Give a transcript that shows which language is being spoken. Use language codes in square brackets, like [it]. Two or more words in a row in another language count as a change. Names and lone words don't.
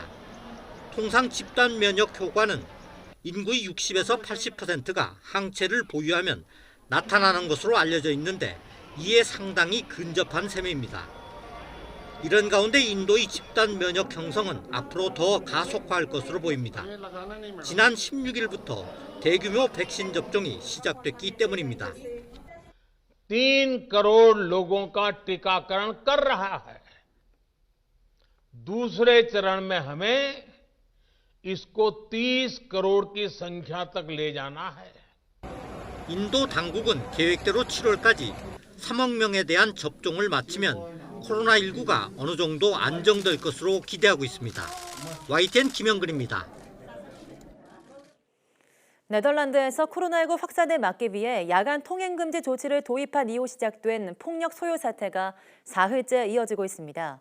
[ko] 통상 집단 면역 효과는 인구의 60에서 80%가 항체를 보유하면 나타나는 것으로 알려져 있는데 이에 상당히 근접한 셈입니다. 이런 가운데 인도의 집단 면역 형성은 앞으로 더 가속화할 것으로 보입니다. 지난 16일부터 대규모 백신 접종이 시작됐기 때문입니다. [hi] 3 करोड़ लोगों का टीकाकरण कर रहा है। दूसरे चरण में हमें इसको 30 करोड़ की संख्या तक ले जाना है। [ko] 인도 당국은 계획대로 7월까지 3억 명에 대한 접종을 마치면 코로나19가 어느 정도 안정될 것으로 기대하고 있습니다. YTN 김영근입니다. 네덜란드에서 코로나19 확산을 막기 위해 야간 통행금지 조치를 도입한 이후 시작된 폭력 소요 사태가 사흘째 이어지고 있습니다.